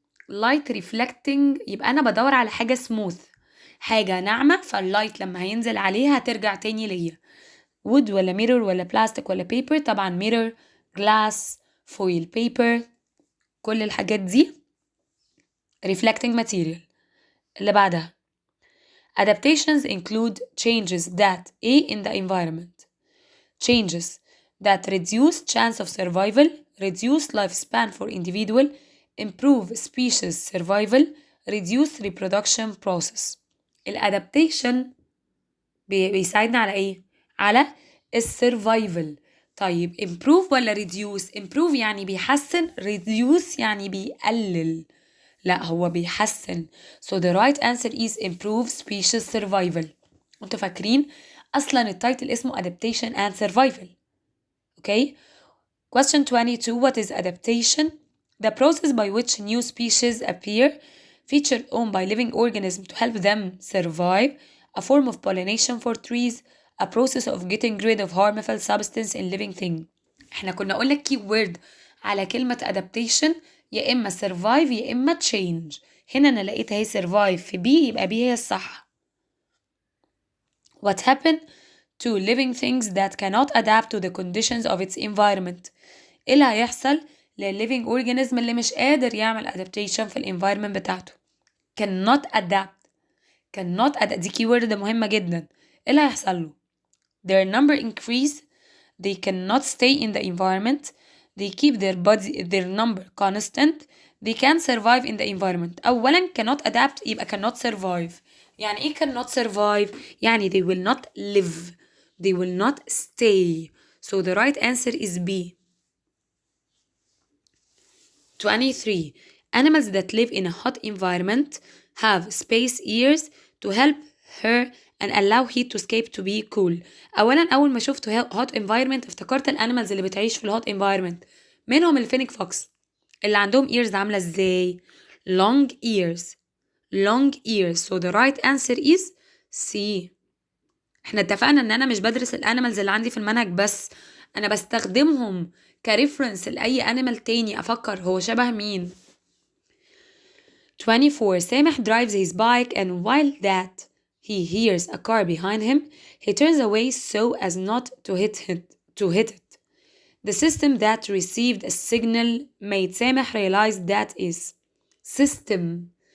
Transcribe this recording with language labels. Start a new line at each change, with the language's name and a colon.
English: light reflecting
Arabic: يبقى انا بدور على حاجة smooth، حاجة ناعمة، فاللايت لما هينزل عليها هترجع تاني ليا.
English: wood ولا mirror ولا plastic ولا paper؟ طبعا mirror، glass، foil paper،
Arabic: كل الحاجات دي
English: reflecting material.
Arabic: اللي بعدها
English: adaptations include changes that in the environment. changes that reduce chance of survival, reduce lifespan for individual, improve species survival, reduce reproduction process.
Arabic: الادابتيشن بيساعدنا على ايه؟ على السرفايفل. طيب improve ولا reduce؟ improve يعني بيحسن، reduce يعني بيقلل. لا هو بيحسن.
English: so the right answer is improve species survival.
Arabic: انتوا فاكرين اصلا التايتل اسمه
English: adaptation and survival. okay. question 22 what is adaptation؟ The process by which new species appear, featured on by living organisms to help them survive, a form of pollination for trees, a process of getting rid of harmful substance in living thing.
Arabic: احنا كنا قلنا keyword على كلمة adaptation يا إما survive يا إما change. هنا أنا لقيتها هي survive في B، يبقى B هي الصح.
English: What happened to living things that cannot adapt to the conditions of its environment؟
Arabic: إيه اللي هيحصل للليفينج organism اللي مش قادر يعمل adaptation في الانفايرمنت بتاعته؟
English: cannot adapt
Arabic: دي keyword مهمة جدا. إيه اللي هيحصل له؟
English: their number increase, they cannot stay in the environment, they keep their number constant, they can survive in the environment. أولا cannot adapt يبقى cannot survive.
Arabic: يعني إيه
English: cannot survive؟ يعني they will not live, they will not stay. So the right answer is B. 23. Animals that live in a hot environment have space ears to help her and allow heat to escape to be cool.
Arabic: أولا أول ما شفت hot environment افتكرت الانيمالز اللي بتعيش في الهوت environment، منهم الفينيك فوكس اللي عندهم ears عاملة ازاي؟
English: long ears. So the right answer is C.
Arabic: احنا اتفقنا ان انا مش بدرس الانيمالز اللي عندي في المنهج بس، انا بستخدمهم كريفرنس لأي animal تاني أفكر هو شبه مين.
English: 24. سامح drives his bike and while that he hears a car behind him, he turns away so as not to hit it. The system that received a signal made Sameh realize that is system.